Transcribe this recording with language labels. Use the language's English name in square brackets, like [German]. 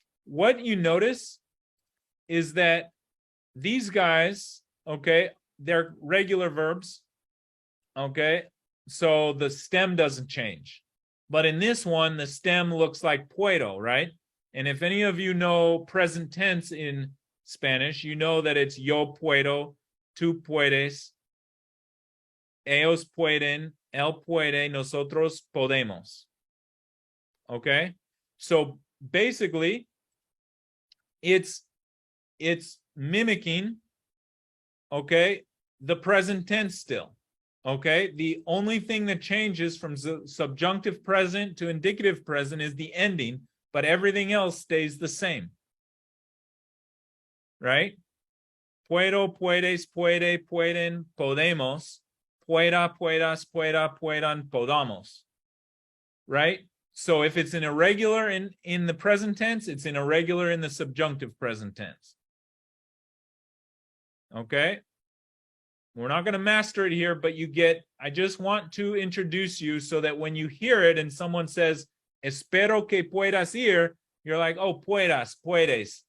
[English] What you notice is that these guys, okay, they're regular verbs. Okay. So the stem doesn't change. But in this one, the stem looks like puedo, right? And if any of you know present tense in Spanish, you know that it's [Spanish] yo puedo, tú puedes, ellos pueden, él puede, nosotros podemos. [English] Okay? So basically, it's mimicking, okay, the present tense still. Okay, the only thing that changes from subjunctive present to indicative present is the ending, but everything else stays the same. Right? [Spanish] Puedo, puedes, puede, pueden, podemos, pueda, puedas, pueda, puedan, podamos. [English] Right? So if it's an irregular in the present tense, it's an irregular in the subjunctive present tense. Okay? We're not going to master it here, but I just want to introduce you so that when you hear it and someone says, [Spanish] espero que puedas ir, [English] you're like, oh, puedas, puedes.